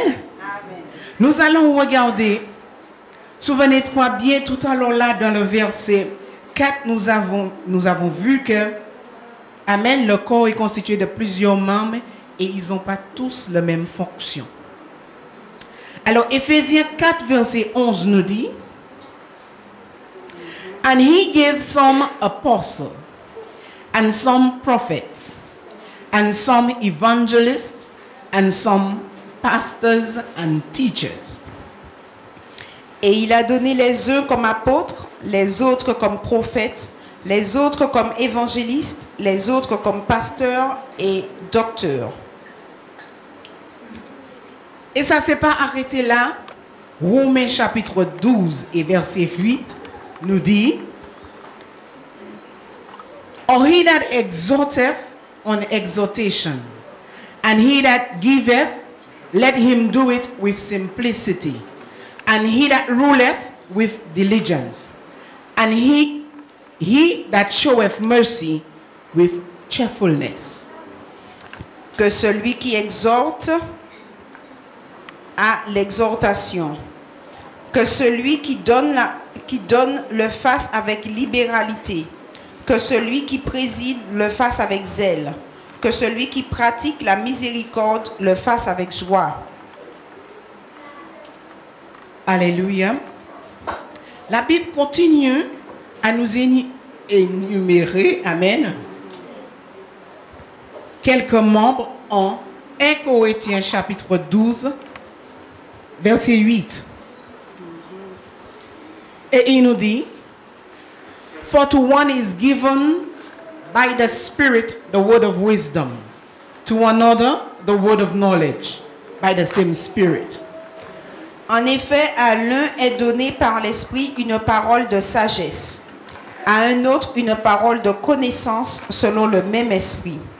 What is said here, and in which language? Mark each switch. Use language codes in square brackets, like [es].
[fr] Amen. Nous allons regarder, souvenez-toi bien tout à l'heure là dans le verset 4, nous avons vu que, amen, le corps est constitué de plusieurs membres et ils n'ont pas tous la même fonction. Alors, Éphésiens 4, verset 11 nous dit, [en] And he gave some apostles, and some prophets, and some evangelists, and some pastors and teachers. [fr] Et il a donné les uns comme apôtres, les autres comme prophètes, les autres comme évangélistes, les autres comme pasteurs et docteurs. Et ça ne s'est pas arrêté là. Romains chapitre 12 et verset 8 nous dit, [en] Or he that exhorteth on exhortation, and he that giveth, let him do it with simplicity, and he that ruleth with diligence, and he that showeth mercy with cheerfulness. [fr] Que celui qui exhorte à l'exhortation, que celui qui donne le fasse avec libéralité, que celui qui préside le fasse avec zèle, que celui qui pratique la miséricorde le fasse avec joie. Alléluia. La Bible continue à nous énumérer, amen, quelques membres en 1 Corinthiens chapitre 12, verset 8. Et il nous dit, [en] For to one is given by the Spirit the word of wisdom, to another the word of knowledge, by the same Spirit. [fr] En effet, à l'un est donné par l'Esprit une parole de sagesse, à un autre une parole de connaissance selon le même Esprit.